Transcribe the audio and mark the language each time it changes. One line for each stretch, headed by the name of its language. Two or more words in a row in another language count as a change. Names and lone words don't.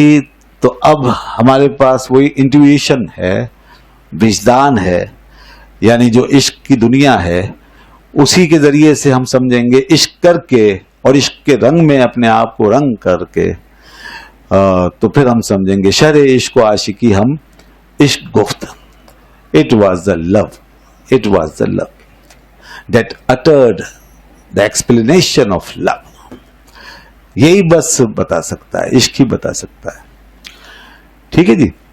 Urdu: تو اب ہمارے پاس وہی انٹیویشن ہے، وجدان ہے، یعنی جو عشق کی دنیا ہے اسی کے ذریعے سے ہم سمجھیں گے عشق کر کے، اور عشق کے رنگ میں اپنے آپ کو رنگ کر کے، تو پھر ہم سمجھیں گے
Persian: شرح عشق و عاشقی ہم عشق گفت.
English: It was the love, it was the love that uttered the explanation of love.
Urdu: یہی بس بتا سکتا ہے، عشق ہی بتا سکتا ہے. ٹھیک ہے جی.